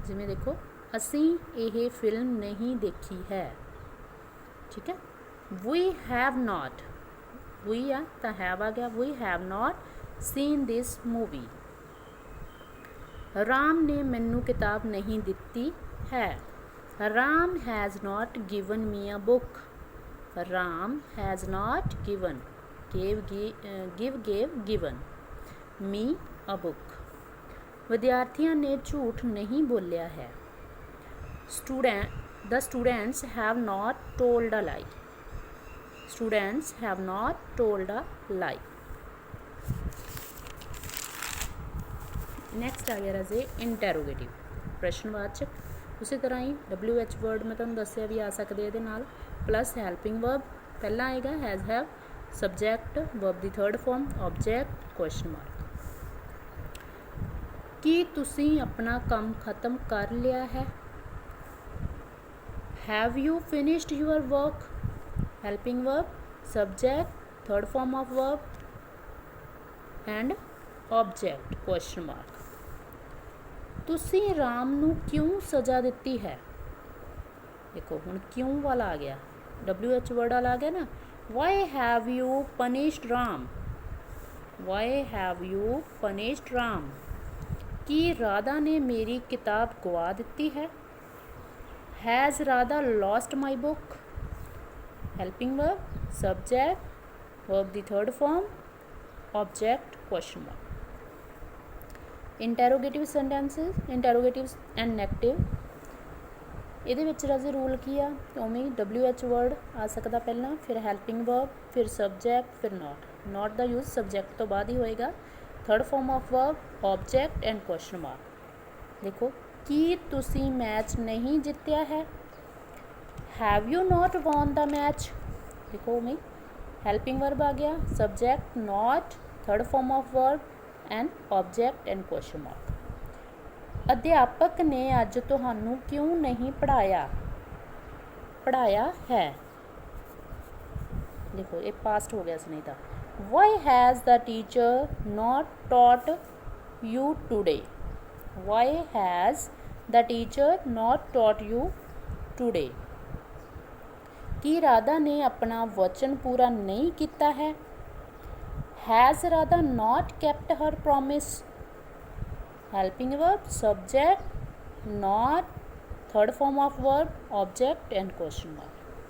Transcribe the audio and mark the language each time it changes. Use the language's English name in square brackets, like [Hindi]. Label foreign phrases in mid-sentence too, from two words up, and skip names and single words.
[Punjabi] ਜਿਵੇਂ ਦੇਖੋ ਅਸੀਂ ਇਹ ਫਿਲਮ ਨਹੀਂ ਦੇਖੀ ਹੈ, ਠੀਕ ਹੈ। [English] We have not, we a to have [Punjabi] ਆ ਗਿਆ, [English] we have not seen this movie. [Punjabi] ਰਾਮ ਨੇ ਮੈਨੂੰ ਕਿਤਾਬ ਨਹੀਂ ਦਿੱਤੀ ਹੈ, [English] Ram has not given me a book, Ram has not given, gave given me a book. [Punjabi] ਵਿਦਿਆਰਥੀਆਂ ਨੇ ਝੂਠ ਨਹੀਂ ਬੋਲਿਆ ਹੈ, [English] The students have not told a lie, Students have not told a lie. [Punjabi] ਨੈਕਸਟ ਆ ਗਿਆ ਰਾਜੇ ਇੰਟੈਰੋਗੇਟਿਵ, ਪ੍ਰਸ਼ਨਵਾਚਕ। ਉਸੇ ਤਰ੍ਹਾਂ ਹੀ [English] WH word [Punjabi] ਮੈਂ ਤੁਹਾਨੂੰ ਦੱਸਿਆ ਵੀ ਆ ਸਕਦੇ ਇਹਦੇ ਨਾਲ, [English] plus helping verb [Punjabi] ਪਹਿਲਾਂ ਆਏਗਾ, [English] has have, subject, verb [Punjabi] ਦੀ [English] third form, object, question mark. [Punjabi] ਕੀ ਤੁਸੀਂ ਆਪਣਾ ਕੰਮ ਖਤਮ ਕਰ ਲਿਆ ਹੈ? [English] Have you finished your work? Helping verb, subject, third form of verb, and object, question mark. [Punjabi] ਤੁਸੀਂ ਰਾਮ ਨੂੰ ਕਿਉਂ ਸਜ਼ਾ ਦਿੱਤੀ ਹੈ? ਦੇਖੋ ਹੁਣ ਕਿਉਂ ਵਾਲਾ ਆ ਗਿਆ, [English] WH word [Punjabi] ਵਾਲਾ ਆ ਗਿਆ ਨਾ। [English] Why have you punished Ram? Why have you punished Ram? [Punjabi] ਕੀ ਰਾਧਾ ਨੇ ਮੇਰੀ ਕਿਤਾਬ ਗਵਾ ਦਿੱਤੀ ਹੈ? [English] Has Radha lost my book? Helping verb, subject, verb the third form, object, question mark. Interrogative sentences, interrogatives and negative। [Punjabi] ਇਹਦੇ ਵਿੱਚ ਰਾਜੇ ਰੂਲ ਕੀ ਆ? ਉਵੇਂ [English] WH word [Punjabi] ਆ ਸਕਦਾ ਪਹਿਲਾਂ, ਫਿਰ [English] helping verb, [Punjabi] ਫਿਰ subject, ਫਿਰ not ਦਾ use subject ਤੋਂ ਬਾਅਦ ਹੀ ਹੋਏਗਾ, [English] third form of verb, object and question mark। [Punjabi] ਦੇਖੋ ਕੀ ਤੁਸੀਂ ਮੈਚ ਨਹੀਂ ਜਿੱਤਿਆ ਹੈ? [English] Have you not won the match? [Punjabi] ਦੇਖੋ ਉਵੇਂ [English] helping verb [Punjabi] ਆ ਗਿਆ, [English] subject not, third form of verb and object and question mark. [Punjabi] ਅਧਿਆਪਕ ਨੇ ਅੱਜ ਤੁਹਾਨੂੰ ਕਿਉਂ ਨਹੀਂ ਪੜ੍ਹਾਇਆ? ਪੜ੍ਹਾਇਆ ਹੈ। ਦੇਖੋ ਇਹ ਪਾਸਟ ਹੋ ਗਿਆ ਸੀ ਨਹੀਂ ਤਾਂ। [English] Why has the teacher not taught you today? Why has the teacher not taught you today? [Punjabi] ਕੀ ਰਾਧਾ ਨੇ ਆਪਣਾ ਵਚਨ ਪੂਰਾ ਨਹੀਂ ਕੀਤਾ ਹੈ? [English] Has Radha not kept her promise? Helping verb, subject, not, third form of verb, object and question mark।